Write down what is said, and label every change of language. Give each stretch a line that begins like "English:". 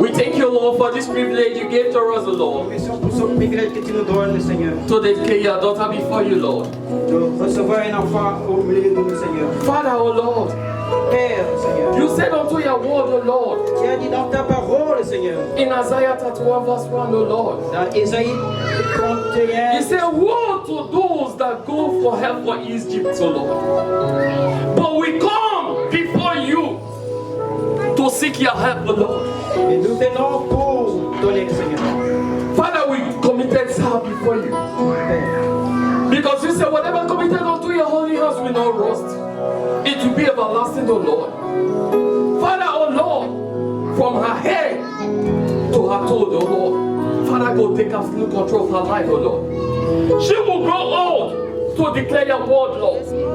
English: We thank you, Lord, for this privilege you gave to us, Lord,
French: Remercions pour ce privilège que tu nous donnes, Seigneur,
English: to declare your daughter before you, Lord.
French: de recevoir un enfant au milieu de nous, Seigneur.
English: Father, oh Lord,
French: Père, Seigneur,
English: you said unto your word, O Lord,
French: tu as dit dans ta parole, Seigneur,
English: in Isaiah 31 verse 1, O Lord,
French: dans Ésaïe 31,
English: you said, woe to those that go for help for Egypt, O Lord. But we come before you to seek your help, O Lord.
French: et nous venons pour donner, Seigneur.
English: Father, we committed her before you.
French: Père,
English: Because you said, whatever committed unto your holy hands will not rust. It will be everlasting, O Lord. Father, O Lord, from her head to her toe, O Lord. Father, go take absolute control of her life, O Lord. She will grow old to declare your word, Lord.